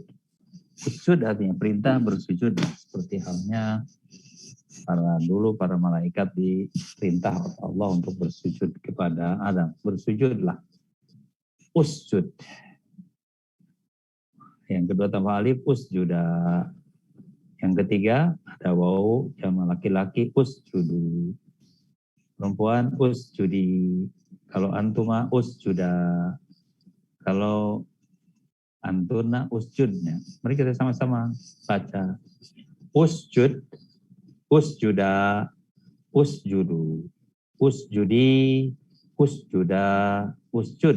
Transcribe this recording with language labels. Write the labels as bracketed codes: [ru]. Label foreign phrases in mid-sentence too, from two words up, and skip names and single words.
[id] Usjud artinya perintah bersujud, seperti halnya para malaikat diperintah Allah untuk bersujud kepada Adam. Bersujudlah. Usjud. Yang kedua tambah alif, usjuda. Yang ketiga ada wawu, jama laki-laki, usjudu. Perempuan, usjudi. Kalau antuma, usjuda. Kalau antuna, usjudnya. Mari kita sama-sama baca. Usjud, usjuda, usjudu, usjudi, usjuda, usjud.